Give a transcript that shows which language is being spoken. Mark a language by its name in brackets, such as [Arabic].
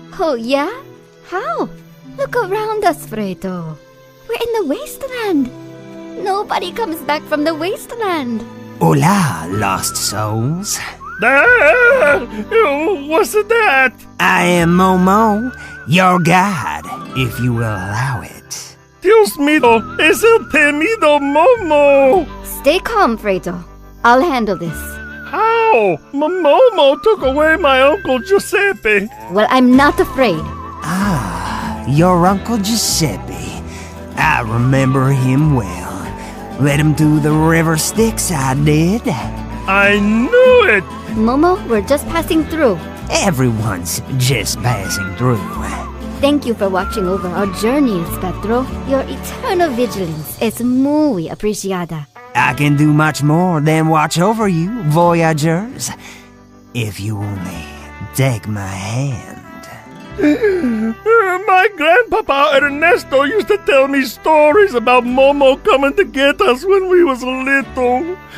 [English] Oh, yeah? How? Look around us, Fredo. We're in the wasteland. Nobody comes back from the wasteland. Hola, lost souls. What's that? I am Momo, your guide, if you will allow it. [Spanish] Dios mío, es el temido Momo. [English] Stay calm, Fredo. I'll handle this. How? Momo took away my Uncle Giuseppe. Well, I'm not afraid. Ah, your Uncle Giuseppe. I remember him well. Led him through the river Styx, I did. I knew it! Momo, we're just passing through. Everyone's just passing through. Thank you for watching over our journeys, Petro. Your eternal vigilance is [Spanish] muy apreciada. [English] I can do much more than watch over you, voyagers. If you only take my hand. My grandpapa Ernesto used to tell me stories about Momo coming to get us when we was little.